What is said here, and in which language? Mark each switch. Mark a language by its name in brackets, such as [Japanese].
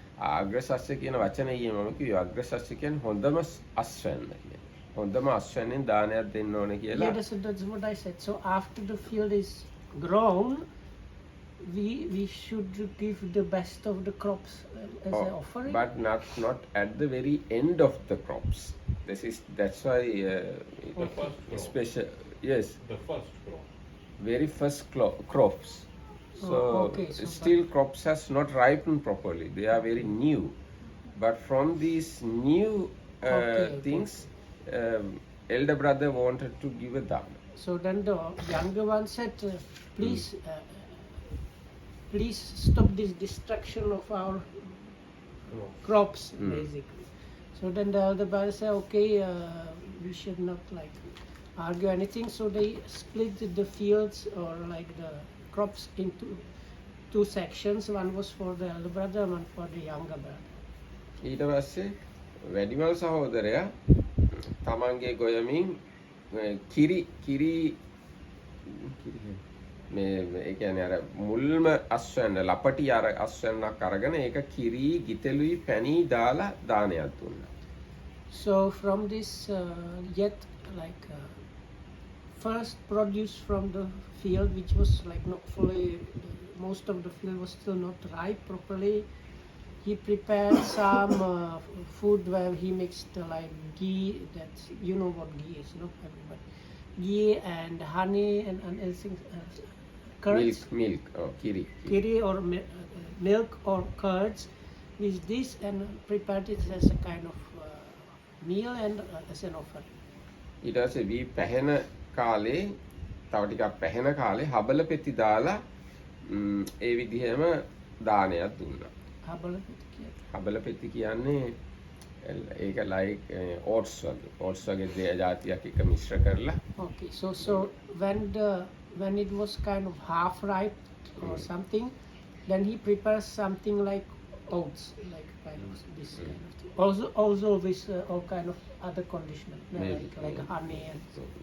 [Sinhala] agrasasya කියන වචනේ මම කිව්වේ agrasasya කියන්නේ හොඳම අස්වැන්න කියන. හොඳම අස්වැන්නෙන් දානයක් දෙන්න ඕනේ කියලා. [English] Yeah, that's what I said. So after the field is grown, we should give the best of the crops as an offering. But not at the very end of the crops. That's why special. Yes. The first crop. Very first crops. So, still crops has not ripened properly. They are very new. But from these new things, elder brother wanted to give a dana. So then the younger one said, please stop this destruction of our crops, basically. So then the elder brother said, okay, we should not like argue anything. So they split the fields or like the crops into two sections. One was for the elder brother, one for the younger brother. [Sinhala] ඊට පස්සේ වැඩිමල් සහෝදරයා තමන්ගේ ගොයමින් කිරි මේ ඒ කියන්නේ අර මුල්ම අස්වැන්න ලපටි අර අස්වැන්නක් අරගෙන ඒක කිරි ගිතෙලුයි පැණි දාලා දානයක් දුන්නා. [English] So from this yet like first produce from the field, which was like not fully, most of the field was still not ripe properly, he prepared some food where he mixed like ghee. That's, you know what ghee is, no? Everybody. Ghee and honey and everything, curds, milk, or kiri. kiri or milk or curds with this, and prepared it as a kind of meal and as an offering. [Sinhala] ඊට පස්සේ වී පැහෙන කාලේ තව ටිකක් පැහෙන කාලේ හබල පෙති දාලා ඒ විදිහම දානයක් දුන්නා. හබල පෙති කියන්නේ ඒක [English] like oats [Sinhala] වගේ ජාතියක් එක මිශ්‍ර කරලා. [English] Okay, so when it was kind of half ripe or something, then he prepares something like oats, like kind of this kind of thing. Also with all kind of other conditioning, like honey and so.